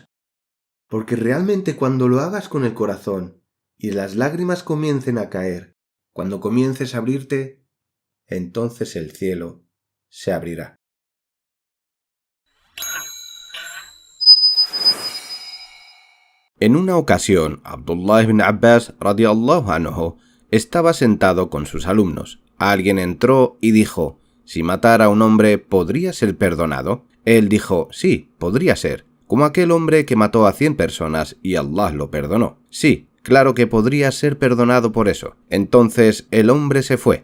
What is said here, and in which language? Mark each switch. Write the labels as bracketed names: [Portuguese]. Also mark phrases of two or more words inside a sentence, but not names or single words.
[Spanish] Porque realmente cuando lo hagas con el corazón y las lágrimas comiencen a caer, cuando comiences a abrirte, entonces el cielo se abrirá. En una ocasión, Abdullah ibn Abbas [Arabic] رضي الله عنه [Spanish] estaba sentado con sus alumnos. Alguien entró y dijo, si matara a un hombre, ¿podría ser perdonado? Él dijo, sí, podría ser. Como aquel hombre que mató a 100 personas y Allah lo perdonó. Sí, claro que podría ser perdonado por eso. Entonces el hombre se fue.